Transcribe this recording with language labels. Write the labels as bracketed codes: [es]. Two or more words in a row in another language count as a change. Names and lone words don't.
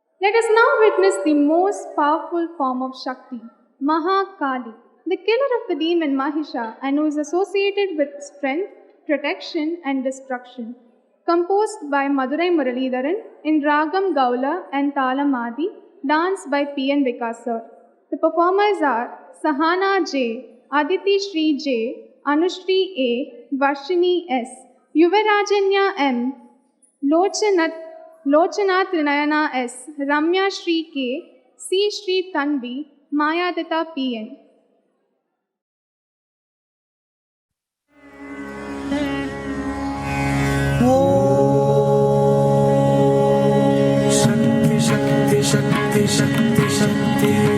[en] Let us now witness the most powerful form of Shakti, Mahakali, the killer of the demon Mahisha and who is associated with strength, protection and destruction. Composed by Madurai Muralidharan in Ragam Gaula and Talam Adi, danced by P.N. Vikas sir. The performers are Sahana J, Aditi Shri J, Anushri A, Varshini S, Yuvarajanya M, Lochana Trinayana S, Ramya Shri K, C. Shri Tanvi, Mayadita P.N. Shakti, Shakti, Shakti, Shakti, Shakti.